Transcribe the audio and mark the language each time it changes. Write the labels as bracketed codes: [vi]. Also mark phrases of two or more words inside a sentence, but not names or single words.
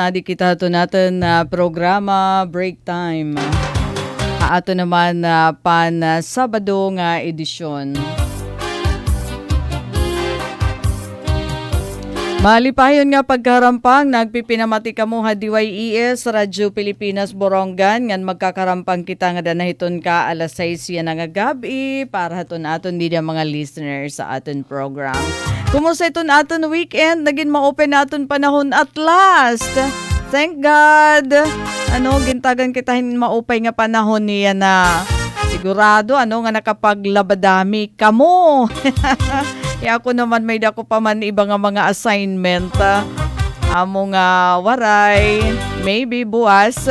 [war] Di kita ito natin na programa Break Time. Ato naman pan Sabado nga edisyon. Malipayon nga pagkarampang, nagpipinamati kamo ha DYES, Radyo Pilipinas Borongan, ngan magkakarampang kita nga danahiton ka alas 6 yan nga gabi, para haton aton din ang mga listeners sa aton program. Kumusta iton aton weekend, naging ma-open aton panahon [en] at last. Thank God. [war] Gintagan kita ma-open nga panahon niya na sigurado, nga nakapaglabadami kamo. Ako naman may dako pa man iba nga mga assignment. Amo nga waray, maybe buwas.